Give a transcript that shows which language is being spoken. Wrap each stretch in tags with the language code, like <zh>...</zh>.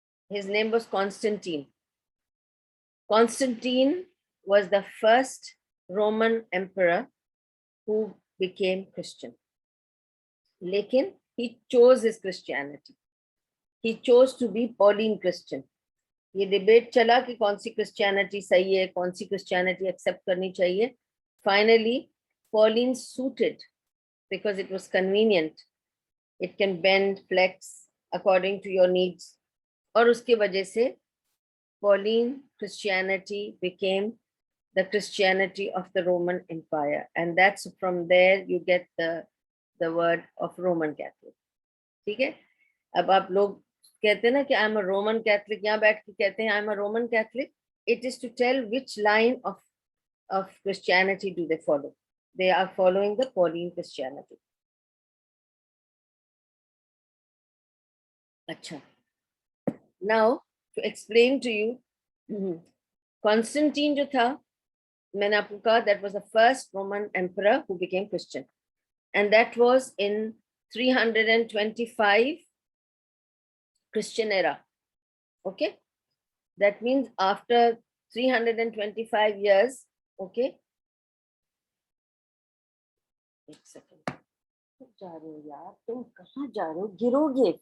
<en>His name was Constantine. Constantine was the first Roman emperor who became Christian. Lekin he chose his Christianity. He chose to be Pauline Christian.</en> <ur>یہ debate چلا کہ کون سی Christianity صحیح ہے, کون سی Christianity accept کرنی چاہیے.</ur> <en>Finally Pauline suited because it was convenient. It can bend, flex according to your needs.</en> <ur>اور اس کی وجہ سے</ur> <en>Pauline Christianity became the Christianity of the Roman Empire, and that's from there you get the word of Roman Catholic.</en> <ur>ٹھیک ہے. اب آپ لوگ کہتے ہیں نا کہ</ur> <en>I'm a Roman Catholic,</en> <ur>یہاں بیٹھ کے کہتے ہیں I'm a Roman Catholic.</ur> <en>It is to tell which line of Christianity do they follow. They are following the Pauline Christianity.</en> <ur>اچھا.</ur> <en>Now to explain to you, Constantine</en> <ur>جو تھا, میں نے آپ کو کہا</ur> <en>that was the first Roman emperor who became Christian, and that was in 325 Christian era. Okay, that means after 325 years.</en> <ur>Okay, ایک second, جا رہے ہو یار, تم کہاں جا رہے ہو, گرو گے.</ur>